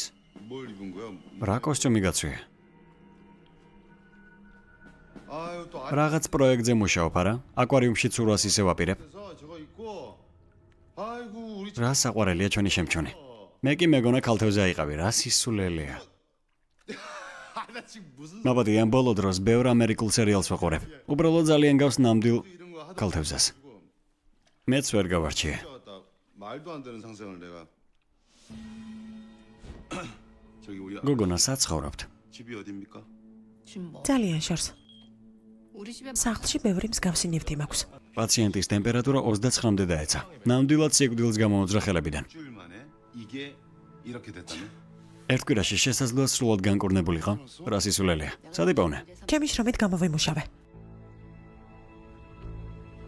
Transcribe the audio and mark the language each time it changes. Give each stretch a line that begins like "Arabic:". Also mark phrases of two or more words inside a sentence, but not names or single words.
Korean: 뭘 입은 거야?
Georgian: რა კოსტიუმი გაცვია?
Korean: 아유, 또
Georgian: რაღაც პროექტზე მუშაობ, არა? აკვარიუმში ცურვას ისე ვაპირებ.
Korean: 안에서 저거 입고. 아이고, 우리
Georgian: რა საყვარელია ჩვენი შემჩონი. მე კი მეგონა ქალთევზე აიყავი, რა სისულელეა.
Korean: 나 지금 무슨
Georgian: ნაბადი ამ ბოლო დროს ბევრ ამერიკულ სერიალს ვაყურებ. 우ბრალოდ ძალიან გავს ნამდვილ
Korean: 이런 거 하다
Georgian: ქალთევზას.
Korean: 지금
Georgian: მეც ვერ გავარჩიე.
Korean: 왔다. 말도 안 되는 상상을 내가. 저기 우리
Georgian: გოგონა საცხოვრობთ.
Korean: 집이 어디입니까? 지금 뭐
Georgian: ძალიან შორს.
Korean: 우리 집에
Georgian: სახლში ბევრი მსგავსი ნივთი მაქვს. პაციენტის ტემპერატურა 29-მდე დაეცა. ნამდვილად სიკვდილს გამოუძრა ხელებიდან.
Korean: 일주일 만에 이게 이렇게 됐다네.
Georgian: ერთ კვირაში შესაძლოა სრულად განკურნებულიყო. რა სისულელეა. სად იპოვნე? ჩემი შრომით გამოვიმუშავე.